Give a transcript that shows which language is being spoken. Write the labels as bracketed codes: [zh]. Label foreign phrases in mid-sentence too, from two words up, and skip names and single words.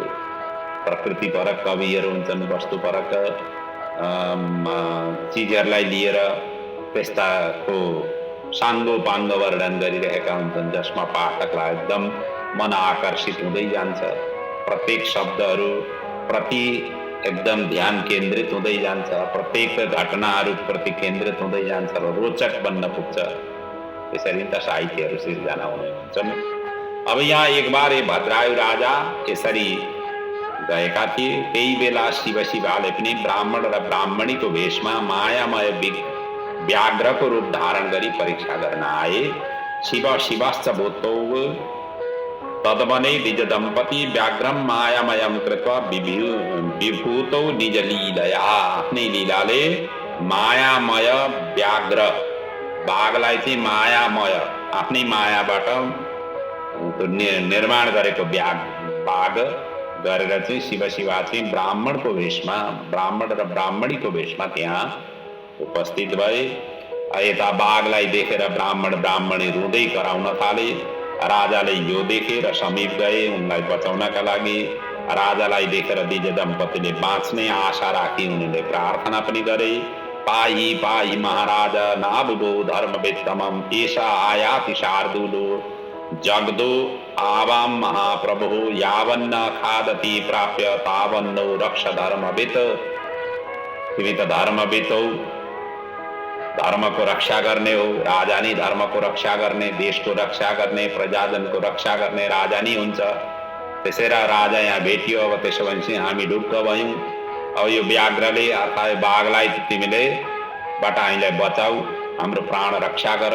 [ne] प्रकृतिपरक कविहरू हुन्छन्, वस्तुपरक चिजहरूलाई लिएर त्यस्ताको साङ्गो पाङ्गो वर्णन गरिरहेका हुन्छन् जसमा पाठकलाई एकदम मन आकर्षित हुँदै जान्छ। प्रत्येक शब्दहरू प्रति एकदम ध्यान केन्द्रित हुँदै जान्छ, प्रत्येक घटनाहरू प्रति केन्द्रित हुँदै जान्छ र रोचक बन्न पुग्छ। त्यसरी त साहित्यहरू सिर्जना हुने हुन्छन्। अब यहाँ [hi] एक बार ये [ne] भद्रायु राजा यसरी गएका थिए। त्यही बेला शिव शिवाले पनि ब्राह्मण र ब्राह्मणीको वेशमा मायामय व्याघ्रको रूप धारण गरी परीक्षा गर्न आए। [sa] शिव शिवश्च भूतौ तद्वने द्विज दम्पति व्याघ्रम मायामयं कृत्वा विभूतौ निज लीलया। [ne] आफ्नै लीलाले मायामय व्याघ्र, बाघलाई चाहिँ मायामय आफ्नै मायाबाट निर्माण गरेको बाग गरेर चाहिँ शिवा चाहिँ ब्राह्मणको भेषमा, ब्राह्मण र ब्राह्मणीको भेषमा त्यहाँ उपस्थित भए। यता बाघलाई देखेर ब्राह्मण ब्राह्मणी रुँदै कराउन थाले। राजाले यो देखेर समीप गए उनलाई बचाउनका लागि। राजालाई देखेर विजय दम्पतिले बाँच्ने आशा राखी उनले प्रार्थना पनि गरे। [sa] पाही पाही महाराज नाबुदो धर्मवेत्तमं एषा आयाति शार्दूलो जगदो आवाम महाप्रभु यावन्न खादति प्राप्य तावन्नो रक्ष धर्मवित। [ne] तिमी त धर्मवित हौ, धर्मको रक्षा गर्ने हो। राजा नै धर्मको रक्षा गर्ने, देशको रक्षा गर्ने, प्रजाजनको रक्षा गर्ने राजा नै हुन्छ। त्यसैले राजा यहाँ भेटियो। अब त्यसो भनेपछि हामी ढुक्क भयौँ। अब यो व्याघ्रले अर्थात् बाघलाई तिमीले बाट हामीलाई बचाऊ, हाम्रो प्राण रक्षा गर।